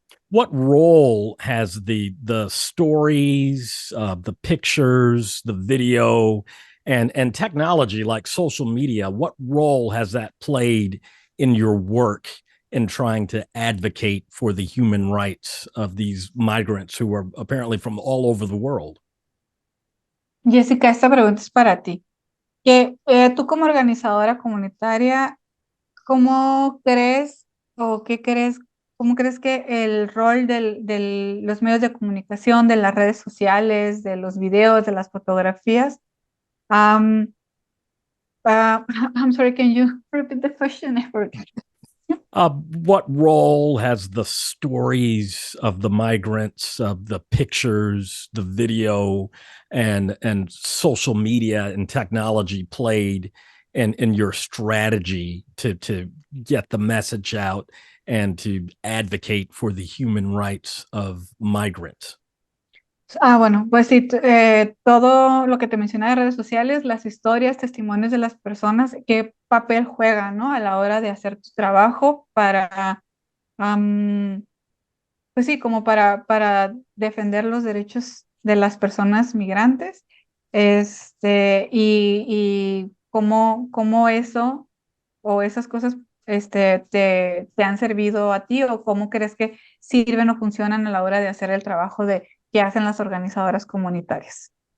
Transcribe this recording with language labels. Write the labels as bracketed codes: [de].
[en] What role has the stories, the pictures, the video, and technology like social media? What role has that played in your work in trying to advocate for the human rights of these migrants who are apparently from all over the world? [es] Jessica, esta pregunta es para ti. Que tú como organizadora comunitaria, ¿cómo crees o qué crees, cómo crees que el rol de los medios de comunicación, de las redes sociales, de los videos, de las fotografías? [en] Um, I'm sorry, can you repeat the question? I forgot. What role has the stories of the migrants, of the pictures, the video, and social media and technology played in your strategy to get the message out and to advocate for the human rights of migrants? [es] Bueno, pues sí, todo lo que te mencioné de redes sociales, las historias, testimonios de las personas, qué papel juegan, ¿no? A la hora de hacer tu trabajo para, pues sí, como para defender los derechos de las personas migrantes, y cómo eso o esas cosas, te han servido a ti o cómo crees que sirven o funcionan a la hora de hacer el trabajo que hacen las organizadoras comunitarias.